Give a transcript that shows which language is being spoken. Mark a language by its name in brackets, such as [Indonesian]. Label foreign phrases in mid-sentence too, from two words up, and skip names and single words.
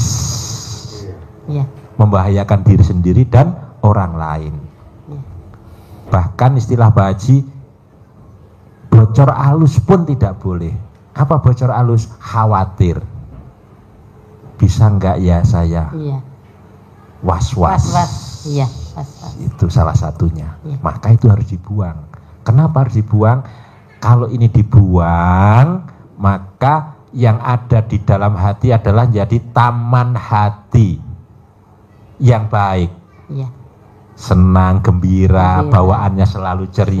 [Indonesian] Iya. Membahayakan diri sendiri dan orang lain. Bahkan istilah Pak Haji, bocor alus pun tidak boleh. Apa bocor alus? Khawatir. Bisa enggak ya saya? Iya. Was-was. Was-was. Iya, was-was. Itu salah satunya. Iya. Maka itu harus dibuang. Kenapa harus dibuang? Kalau ini dibuang, maka yang ada di dalam hati adalah jadi taman hati yang baik. Iya. Senang, gembira, bawaannya selalu ceria.